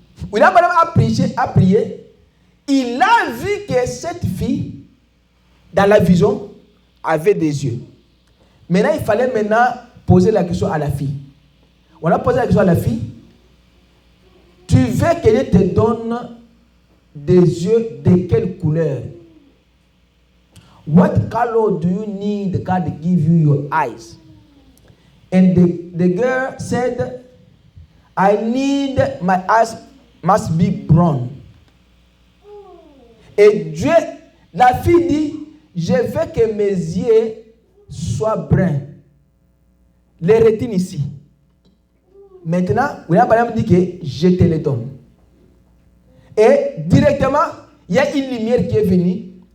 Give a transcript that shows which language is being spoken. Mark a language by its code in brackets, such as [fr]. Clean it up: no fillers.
[fr] William Branham a prié, il a vu que cette fille, dans la vision, avait des yeux. Maintenant, il fallait poser la question à la fille. On a posé la question à la fille. Tu veux que Dieu te donne des yeux de quelle couleur? [en] What color do you need God to give you your eyes? And the girl said, I need my eyes must be brown. [fr] Et Dieu, la fille dit, je veux que mes yeux soient bruns. Les rétines ici. Maintenant, William Branham dit que je te les donne. Et directement, il y a une lumière qui est venue.